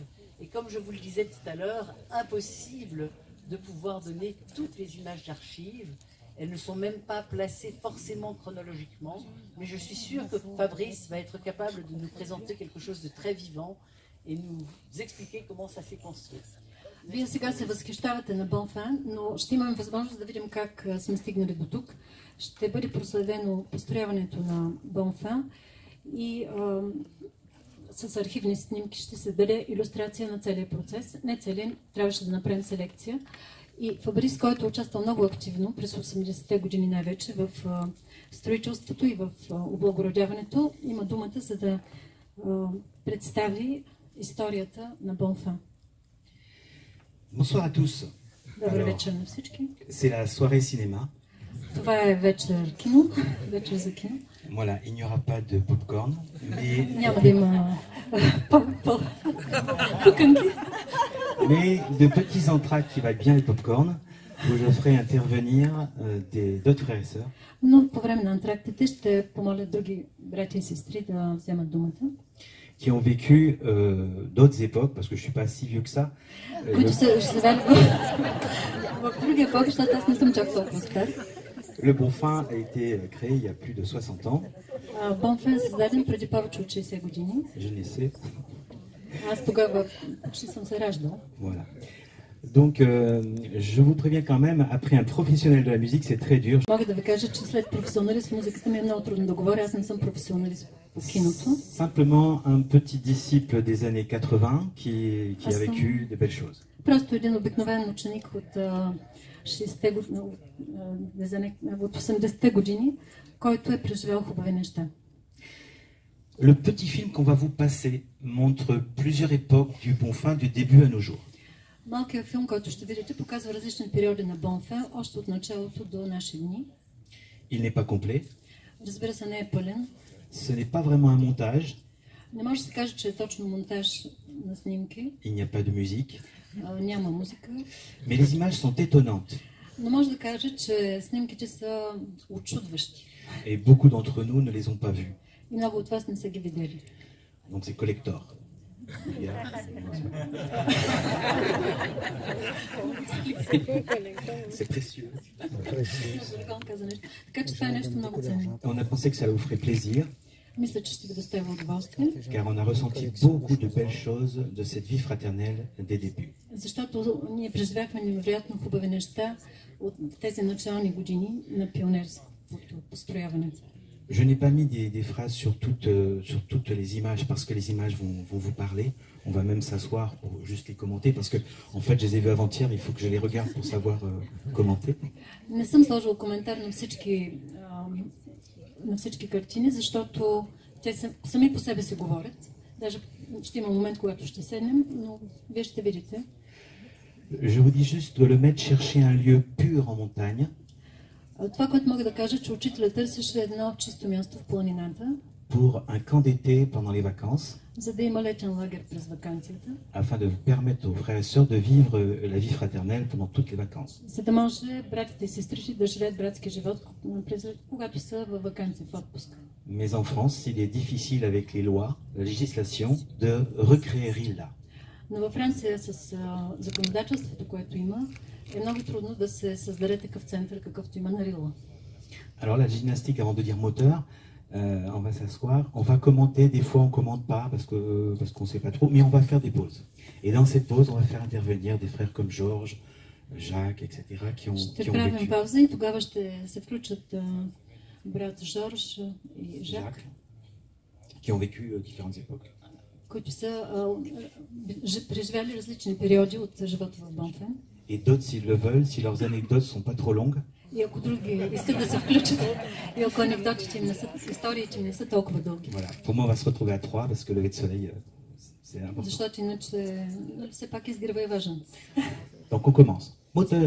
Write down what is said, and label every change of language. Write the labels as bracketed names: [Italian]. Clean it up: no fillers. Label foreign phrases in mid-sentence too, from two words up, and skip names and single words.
[French] Et comme je vous le disais tout à l'heure, impossible de pouvoir donner toutes les images d'archives. Elles ne sont même pas placées forcément chronologiquement, mais je suis sûre que Fabrice va être capable de nous présenter quelque chose de très vivant et nous expliquer comment ça s'est construit. [Bulgarian] Вие сега се възхищавате на Бонфан, но ще имаме възможност да видим как сме стигнали до тук. Ще бъде проследено построяването на Бонфан и с архивни снимки ще се даде илюстрация на целия процес. Не целия, трябваше да направим селекция. И Фабрис, който е участвал много активно през 80-те години най-вече в строителството и в облагородяването, има думата, за да представи историята на Бонфан. [French] Bonsoir à tous. [Bulgarian] Добър вечер на всички. [French] C'est la soirée cinéma. [Bulgarian] Това е вечер кино, вечер за кино. [French] Voilà, il n'y aura pas de popcorn, mais, [Bulgarian] Няма да има пуканки, [French] mais de petits entractes qui valent bien le popcorn. où je ferai intervenir d'autres frères et sœurs [Bulgarian] Но по време на антрактите ще помоля други братя и сестри да вземат думата, [French] qui ont vécu d'autres époques, parce que je ne suis pas si vieux que ça. [Bulgarian] които са живели в други епохи, защото аз не съм чак толкова стар. [French] Le Bon Fin a été créé il y a plus de 60 ans, [Bulgarian] Бонфен е създаден преди повече от 60 години. [French] je ne sais. [Bulgarian] Аз тогава почти съм се раждал. [French] Voilà. Donc, je vous préviens quand même, après un professionnel de la musique, c'est très dur. [Bulgarian] Мога да ви кажа, че след професионалист в музиката ми е много трудно да говоря. Аз не съм професионалист по киното. [French] Simplement un petit disciple des années 80 qui a vécu de belles choses. [Bulgarian] Просто един обикновен ученик от 80-те години, който е преживял хубави неща. [French] Le petit film qu'on va vous passer montre plusieurs époques du Bon Fin du début à nos jours. [Bulgarian] Малкият филм, който ще видите, показва различни периоди на Бонфен, още от началото до наши дни. [French] Il n'est pas complet. [Bulgarian] Разбира се, не е пълен. [French] Ce n'est pas vraiment un montage. [Bulgarian] Не може да се каже, че е точно монтаж на снимки. [French] Il n'y a pas de musique. [Bulgarian] Няма музика. [French] Mais les images sont étonnantes. [Bulgarian] Но може да кажа, че снимките са очудващи. [French] Et beaucoup d'entre nous ne les ont pas vus. [Bulgarian] И много от вас не са ги видели. [French] Donc c'est collector. C'est précieux. [Bulgarian] Така че това е нещо много ценно. [French] On a pensé que ça vous ferait plaisir, [Bulgarian] Мисля, че ще ви доставя удоволствие. [French] car on a ressenti beaucoup de belles choses de cette vie fraternelle des débuts. [Bulgarian] Защото ние преживяхме невероятно хубави неща от тези начални години на пионерското построяване. [French] Je n'ai pas mis des phrases sur toutes les images, parce que les images vont vous parler. On va même s'asseoir pour juste les commenter, parce que en fait, je les ai vus avant-hier, mais il faut que je les regarde pour savoir commenter. [Bulgarian] Не съм сложил коментар на всички картини, защото те сами по себе се говорят. Даже ще има момент, когато ще седнем, но вие ще видите. [French] Je vous dis juste de le mettre chercher un lieu pur en montagne. [Bulgarian] Това, което мога да кажа, че учителят търсеше едно чисто място в планината, [French] pour un camp d'été pendant les vacances, [Bulgarian] за да има летен лагер през ваканцията, [French] afin de permettre aux frères et sœurs de vivre la vie fraternelle pendant toutes les vacances. [Bulgarian] за да може братите и сестрите да живеят братски живот, когато са във ваканции, в отпуск. [French] Mais en France, il est difficile avec les lois, la législation, de recréer Rilla. [Bulgarian] Но във Франция с законодателството, което има, е много трудно да се създаде такъв център, какъвто има на Рила. [French] Alors la gymnastique, avant de dire moteur, on va s'asseoir, on va commenter, des fois on commente pas parce qu'on sait pas trop, mais on va faire des pauses. Et dans cette pause, on va faire intervenir des frères comme Georges, Jacques, etc. [Bulgarian] Ще правим пауза и тогава ще се включат брат Жорж и Жак, [French] qui ont vécu différentes époques. [Bulgarian] които са преживяли различни периоди от живота в Бонфен. [French] Et d'autres, s'ils le veulent, si leurs anecdotes sont pas trop longues, [Bulgarian] И ако други искат да се включат, и ако анекдотите им не са, историите им не са толкова дълги. [French] voilà. Pour moi, on va se retrouver à 3 parce que le lever de soleil, c'est important. [Bulgarian] Защото иначе все пак изгрева е важен. [French] Donc on commence. Moteur.